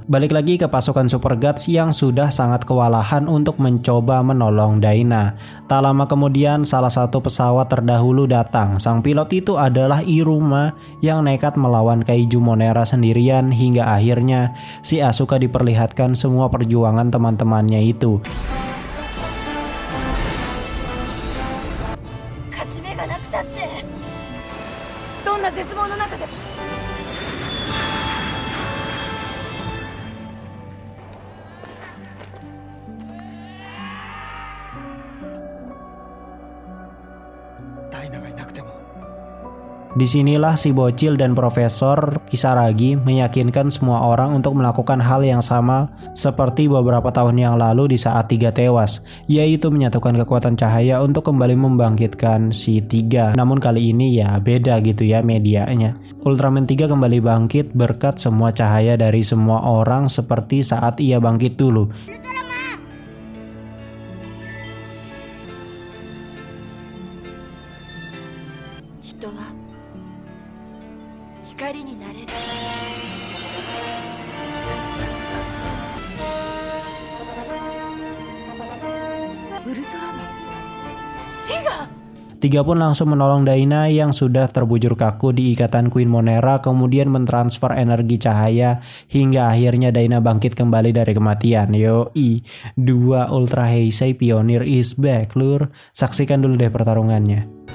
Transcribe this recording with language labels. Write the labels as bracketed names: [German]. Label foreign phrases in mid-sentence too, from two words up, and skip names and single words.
[Indonesian] Balik lagi ke pasukan Super Guts yang sudah sangat kewalahan jalan untuk mencoba menolong Daina. Tak lama kemudian salah satu pesawat terdahulu datang. Sang pilot itu adalah Iruma yang nekat melawan Kaiju Monera sendirian hingga akhirnya si Asuka diperlihatkan semua perjuangan teman-temannya itu. [Japanese] 勝ち目がなくたってどんな絶望の中でもダイナがいなくても [Indonesian] Disinilah si bocil dan Profesor Kisaragi meyakinkan semua orang untuk melakukan hal yang sama seperti beberapa tahun yang lalu di saat Tiga tewas, yaitu menyatukan kekuatan cahaya untuk kembali membangkitkan si Tiga. Namun kali ini ya beda gitu ya medianya. Ultraman 3 kembali bangkit berkat semua cahaya dari semua orang seperti saat ia bangkit dulu. [Japanese] 人は光になれる。ウルトラマンティガー [Indonesian] Tiga pun langsung menolong Daina yang sudah terbujur kaku di ikatan Queen Monera, kemudian mentransfer energi cahaya hingga akhirnya Daina bangkit kembali dari kematian. Yoi, 2 Ultra Heisei Pioneer [English] is back [Indonesian] lur. Saksikan dulu deh pertarungannya.